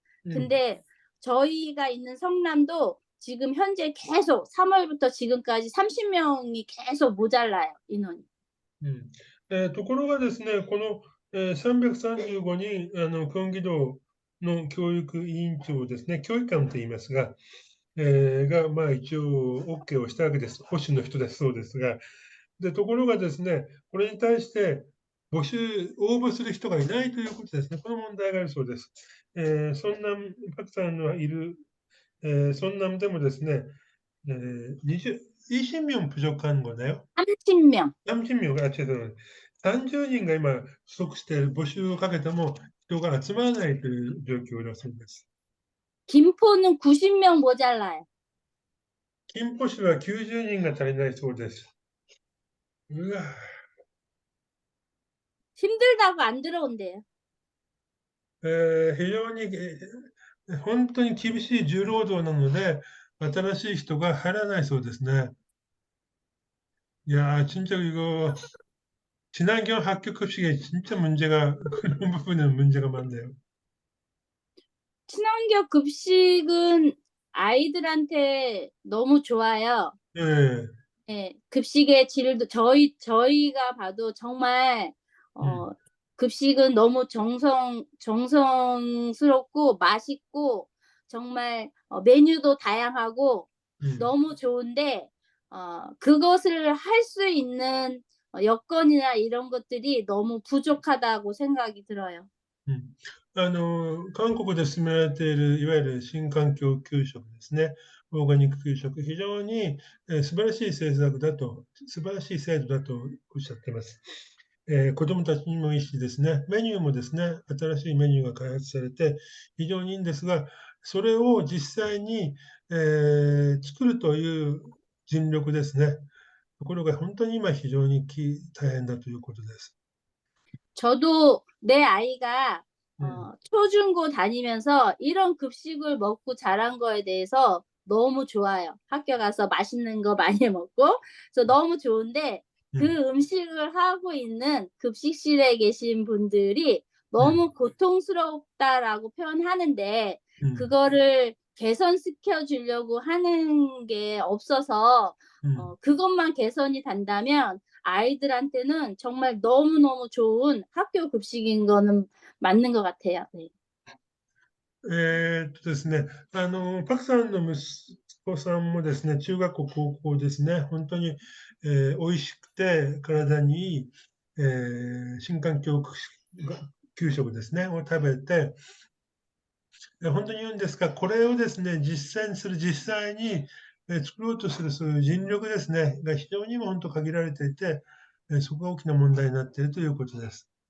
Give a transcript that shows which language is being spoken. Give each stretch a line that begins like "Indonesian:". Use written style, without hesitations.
Korean: 근데 저희가 있는 성남도 지금 현재 계속 3월부터 지금까지 30명이 계속 모자라요, 인원이.
Japanese: ところがですね、この、335人、京畿道の教育委員長ですね、教育官と言いますが、まあ一応 OK をしたわけです。保守の人だそうですが、で、ところがですね、これに対して応募する人がいないということですね。この問題があるそうです。성남、パクさんのいる、성남でもですね、
Korean: 20명 부족한 거네요? 30명. 30명, 죄송해요.
Japanese: 30人が今不足している募集をかけても人が集まらないという状況だそうです。
Korean: 김포는 90명 모자라요.
Japanese: 金浦市は90人が足りないそうです。うわ
Korean: 힘들다고 안 들어온대요.
Japanese: 非常に本当に厳しい重労働なので新しい人が入らないそうですね。
Korean: いやー、진짜 이거 친환경 학교 급식에 진짜 문제가 그런 부분은 문제가 많네요. 친환경 급식은 아이들한테 너무 좋아요. 네. 네, 급식의 질도 저희가 봐도 정말 급식은 너무 정성스럽고 맛있고 정말 메뉴도 다양하고 너무 좋은데 그것을 할 수 있는 여건이나 이런 것들이 너무 부족하다고 생각이 들어요.
Japanese: うん、韓国で進められているいわゆる新環境給食ですね、オーガニック給食、非常に、素晴らしい政策だと、素晴らしい制度だとおっしゃっています。子どもたちにもいいしですね、メニューもですね、新しいメニューが開発されて非常にいいんですが、それを実際に、作るという尽力ですね。ところが本当に今非常に大変だということです。
Korean: 저도 내 아이가 うん、 초중고 다니면서 이런 급식을 먹고 자란 거에 대해서 너무 좋아요. 학교 가서 맛있는 거 많이 먹고. 그래서 너무 좋은데 う 그 ん、 음식을 하고 있는 급식실에 계신 분들이 うん、 너무 고통스럽다라고 표현하는데 うん、 그거를 개선시켜 주려고 하는 게 없어서 うん。 그것만 개선이 된다면 아이들한테는 정말 너무너무 좋은 학교 급식인 거는 맞는 것 같아요. 네.
Japanese: ですね、パクさんの息子さんもですね、中学校、高校ですね、本当に、美味しくて体にいい、新環境給食ですね、を食べて、本当に言うんですが、これをですね、実践する、実際に、作ろうとするそういう尽力ですね、が非常にも本当限られていて、そこが大きな問題になっているということです。